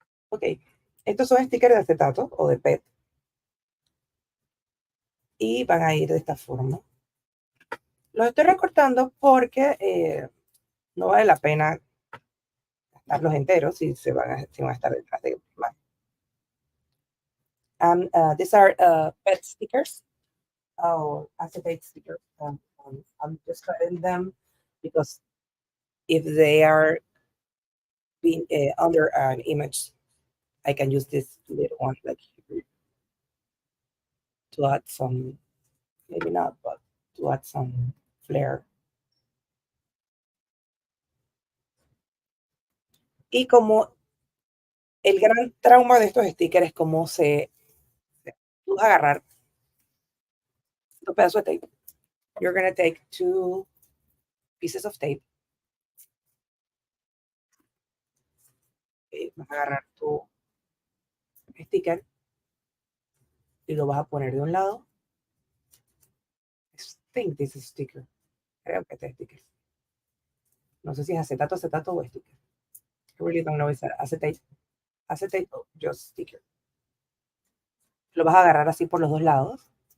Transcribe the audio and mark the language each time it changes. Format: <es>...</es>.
<es>Ok, estos son stickers de acetato o de PET y van a ir de esta forma. Los estoy recortando porque no vale la pena gastarlos enteros si si van a estar detrás de más.</es> <en>These are PET stickers or acetate stickers. I'm just cutting them because if they are being under an image, I can use this little one like here to add some, maybe not, but to add some flair.</en> <es>Y como el gran trauma de estos stickers es cómo tú vas a agarrar tu pedazo de tape.</es> <en>You're going to take two pieces of tape.</en> <es>Vas a agarrar tu sticker y lo vas a poner de un lado.</es> <en>I think this is sticker.</en> <es>Creo que este es sticker. No sé si es acetato o sticker.</es> <en>I really don't know if it's acetate o just sticker.</en> <es>Lo vas a agarrar así por los dos lados.</es>